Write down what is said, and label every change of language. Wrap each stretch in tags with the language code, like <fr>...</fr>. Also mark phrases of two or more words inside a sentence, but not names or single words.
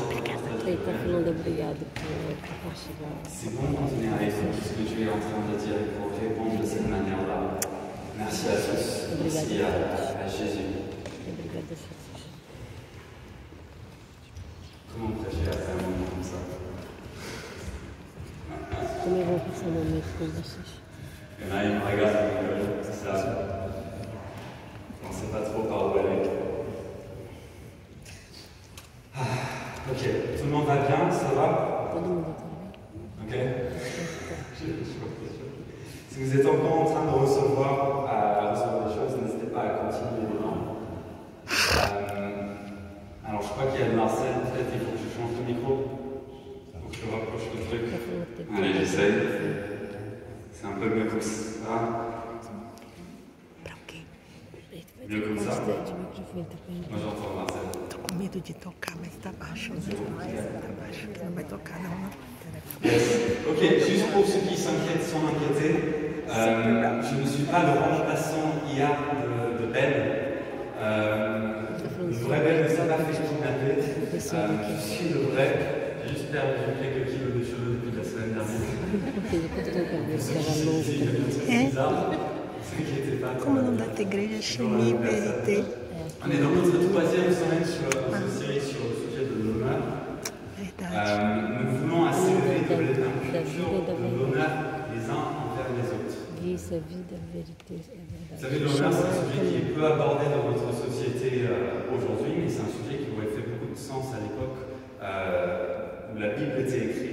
<fr>C'est bon quand on est avec tout ce que tu es en train de dire et pour répondre de cette manière-là. Merci à tous. Merci à Jésus. Comment prêcher après un moment comme ça?</fr> <pt>Também vou passar um momento com vocês.</pt> <fr>Il y en a, ils me regardent, ils me gueulent, c'est ça. On ne sait pas trop par où aller. Ok, tout le monde va bien, ça va?</fr> <pt>Todo mundo tá bem? Ok.</pt> <fr>Si vous êtes encore en train de recevoir des choses, n'hésitez pas à continuer dedans. Alors je crois qu'il y a de Marcel, peut-être il faut que je change de micro. Il faut que je rapproche le truc. Allez, j'essaye. C'est un peu mieux comme ça. Mieux comme ça. Moi j'entends Marcel.</fr> <pt>Tô com medo de tocar, mas tá baixo. Tá baixo. Não vai tocar não, né? Yes.</pt> <fr>Ok, juste pour ceux qui s'inquiètent sans inquiéter, je ne suis pas le remplaçant hier de Ben. Le vrai Ben ne s'est pas fait kidnapper. Je suis le vrai. J'ai juste perdu quelques kilos de cheveux depuis la semaine dernière. C'est bizarre. Ne vous inquiétez pas.</fr> <pt>Como o nome da tua igreja é Chimie Verité.</pt> <fr>On est dans notre troisième semaine sur cette série sur le sujet de l'honneur. Nous voulons accélérer de l'inculture de l'honneur les uns envers les autres. Vous savez, l'honneur, c'est un sujet qui est peu abordé dans notre société aujourd'hui, mais c'est un sujet qui aurait fait beaucoup de sens à l'époque où la Bible était écrite.</fr>